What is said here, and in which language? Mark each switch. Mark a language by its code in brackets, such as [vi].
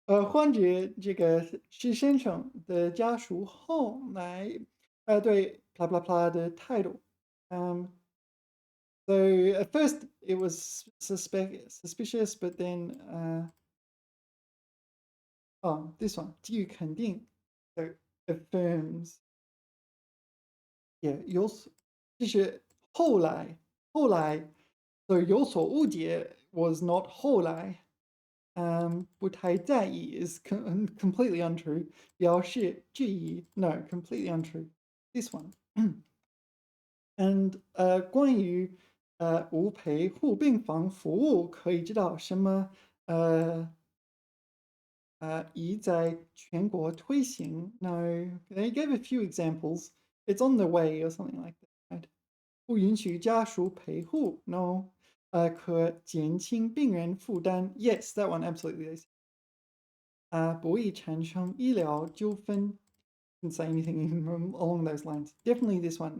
[zh] 患者这个是先生的家属后来对 blah blah blah 的态度. [en] So at first it was suspicious, but then this one [zh] 基于肯定 [en] so affirms. [zh] Yeah, 就是后来 so 有所误解 [en] was not [zh] 后来. 不太在意 [en] is completely untrue. [zh] 表示质疑 [en] no, completely untrue. This one. And [zh] 关于无陪护病房服务可以知道什么已在全国推行 [en] no, they gave a few examples. It's on the way or something like that, right? [zh] 不允许家属陪护 no. 可减轻病人负担 [en] yes, that one absolutely. [zh] 不易产生医疗纠纷 [en] didn't say anything along those lines. Definitely this one.